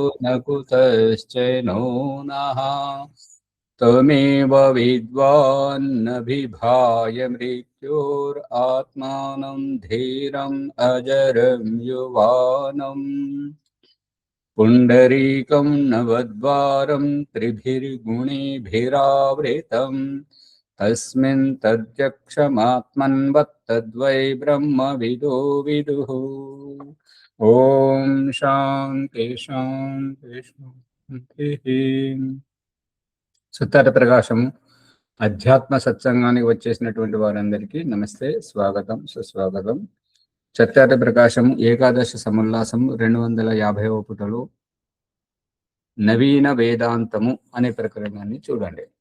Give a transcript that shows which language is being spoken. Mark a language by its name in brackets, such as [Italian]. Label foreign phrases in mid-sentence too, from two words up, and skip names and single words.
[Sanskrit] न कुतश्चैनो नः त्वमेव विद्वान्नभिभाय मृत्योरात्मानं धीरम् अजरं युवानम् पुण्डरीकं नवद्वारं त्रिभिर्गुणिभिरावृतम् तस्मिन् तद्यक्षमात्मन्वत्तद्वै ब्रह्मविदो विदुः। ఓం శాంతి శాంతి శాంతి. [Telugu] సుత్తర ప్రకాశం అధ్యాత్మ సత్సంగానికి వచ్చేసినటువంటి వారందరికీ నమస్తే, స్వాగతం, సుస్వాగతం. సత్యార్థ ప్రకాశం ఏకాదశ సముల్లాసం 250వ పుటలో నవీన వేదాంతము అనే ప్రకరణాన్ని చూడండి.